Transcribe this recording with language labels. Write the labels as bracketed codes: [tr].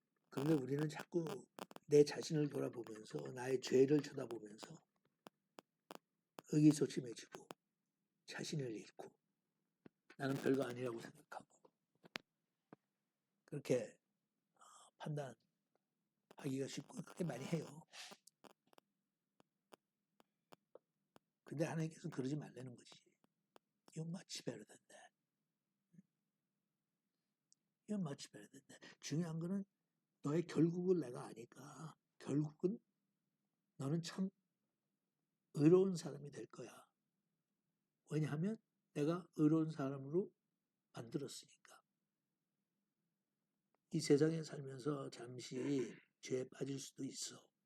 [ko] 그런데 우리는 자꾸 내 자신을 돌아보면서 나의 죄를 쳐다보면서 의기소침해지고 자신을 잃고 나는 별거 아니라고 생각하고 그렇게 판단하기가 쉽고 그렇게 많이 해요. 근데 하나님께서는 그러지 말라는 거지. [en] You're much better than that. You're much better than that. [ko] 중요한 거는 너의 결국을 내가 아니까 결국은 너는 참 의로운 사람이 될 거야. 왜냐하면 내가 의로운 사람으로 만들었으니까. 이 세상에 살면서 잠시 죄에 빠질 수도 있어.